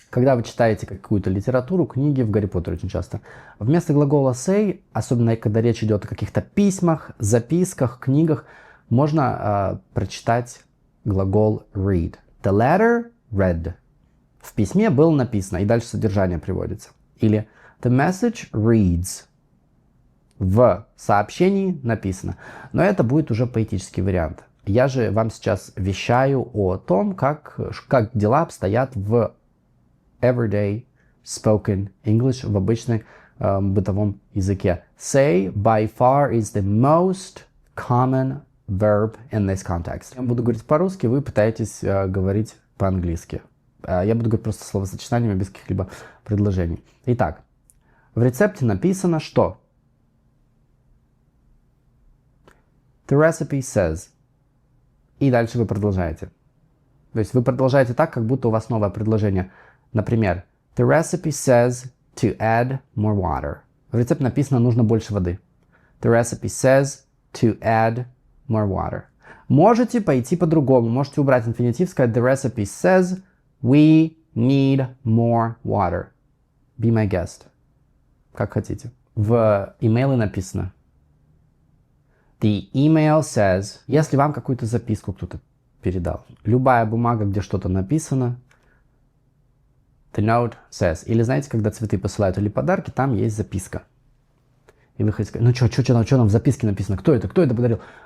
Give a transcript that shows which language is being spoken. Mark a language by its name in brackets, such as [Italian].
[Russian] Когда вы читаете какую-то литературу, книги, в Гарри Поттере очень часто, вместо глагола say, особенно когда речь идет о каких-то письмах, записках, книгах, можно прочитать глагол read. [English] The letter read. [Russian] В письме было написано, и дальше содержание приводится. Или [English] the message reads. [Russian] В сообщении написано. Но это будет уже поэтический вариант. Я же вам сейчас вещаю о том, как дела обстоят в [English] everyday spoken English, [Russian] в обычной бытовом языке. [English] Say by far is the most common verb in this context. [Russian] Я буду говорить по-русски, вы пытаетесь говорить по-английски. Я буду говорить просто словосочетаниями без каких-либо предложений. Итак, в рецепте написано, что [English] the recipe says. [Russian] И дальше вы продолжаете. То есть вы продолжаете так, как будто у вас новое предложение. Например, [English] the recipe says to add more water. [Russian] В рецепте написано, нужно больше воды. [English] The recipe says to add more water. [Russian] Можете пойти по-другому. Можете убрать инфинитив, сказать [English] the recipe says we need more water. Be my guest. [Russian] Как хотите. В имейле написано [English] the email says, [Russian] если вам какую-то записку кто-то передал, любая бумага, где что-то написано, [English] the note says. [Russian] Или знаете, когда цветы посылают или подарки, там есть записка. И вы хотите сказать, ну что нам в записке написано, кто это подарил?